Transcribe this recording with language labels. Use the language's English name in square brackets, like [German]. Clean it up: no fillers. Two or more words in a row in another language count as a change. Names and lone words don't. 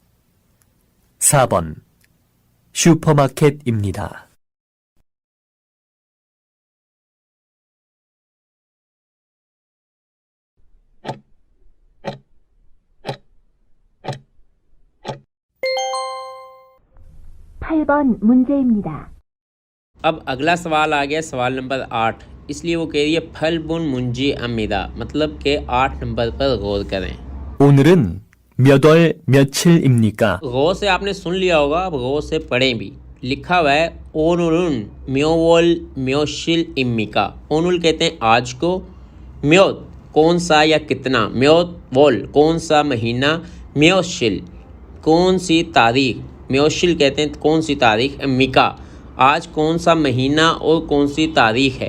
[Korean] 4번 슈퍼마켓입니다. (8번) 문제입니다. [Urdu] اب اگلا سوال آ گیا، سوال نمبر 8. اس لیے وہ کہہ رہی ہے [Korean] 팔번 문제입니다, [Urdu] ، مطلب کے 8 نمبر پر غور کریں. [Korean] 오늘은 몇 월 며칠입니까? [Urdu] غور سے آپ نے سن لیا ہوگا، اب غور سے پڑھیں بھی۔ لکھا ہوا ہے [Korean] 오늘은 몇 월 며칠입니까. [Urdu] اونُل کہتے ہیں آج کو، میوت کون سا یا کتنا, [Korean] 몇 월 [Urdu] کون سا مہینہ، میوشِل کون سی تاریخ، میوشِل کہتے ہیں کون سی تاریخ، اِمّیکا آج کون سا مہینہ اور کون سی تاریخ ہے.